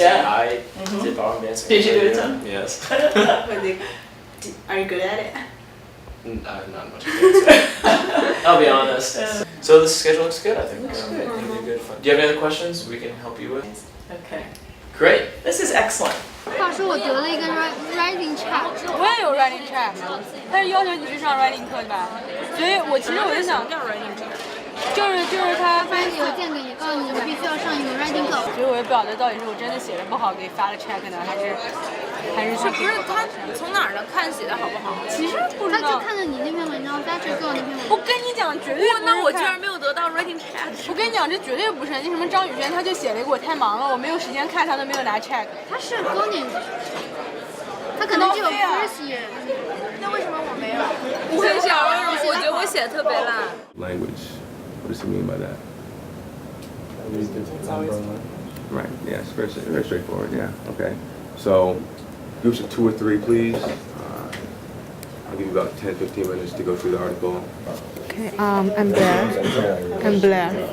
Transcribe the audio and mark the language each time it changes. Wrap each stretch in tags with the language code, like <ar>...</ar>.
<en>Yeah. I did ballroom dancing. Did you do it, Tom? Yes. Are you good at it? Not much good. I'll be honest. So the schedule looks good, I think. Looks good. It'll be good fun. Do you have any other questions we can help you with? Okay. Great. This is excellent.</en> <zh>话说我得了一个 writing check。我也有 writing check，但是要求你去上 writing 课吧，所以我就想叫 writing check，就是他发邮件给你，告诉你必须要上一个 writing 课。所以我也不晓得到底是我真的写的不好给发了 check 呢，还是不是他从哪儿能看写的好不好？其实不知道。他就看着你那篇文章 ，Patrick 给我那篇文章。我跟你讲，绝对不是。那我居然没有得到 writing check。我跟你讲，这绝对不是。那什么张宇轩，他就写了一个我太忙了，我没有时间看，他都没有拿 check。他是高年级，他可能只有</zh> <en>first year。</en> <zh>那为什么我没有？我很想，我觉得我写的特别烂。</zh> <en>Language. What does he mean by that? Right. Yeah. It's very straightforward. Yeah. Okay. So, groups of 2 or 3, please. I'll give you about 10, 15 minutes to go through the article. Okay, I'm Blair. I'm Blair.</en>